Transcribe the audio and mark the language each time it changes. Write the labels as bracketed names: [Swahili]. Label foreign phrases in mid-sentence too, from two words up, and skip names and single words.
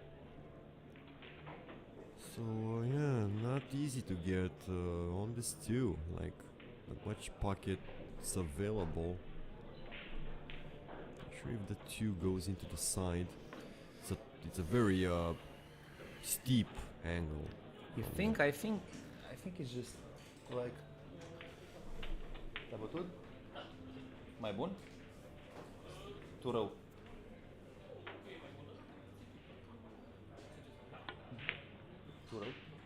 [English] So yeah, not easy to get on this too. Like, not much pockets available. Not sure if the 2 goes into the side. It's a very steep angle. You think? I think it's just like. [Romanian] Te-a bătut? Mai bun? Tu rău. Tu rău.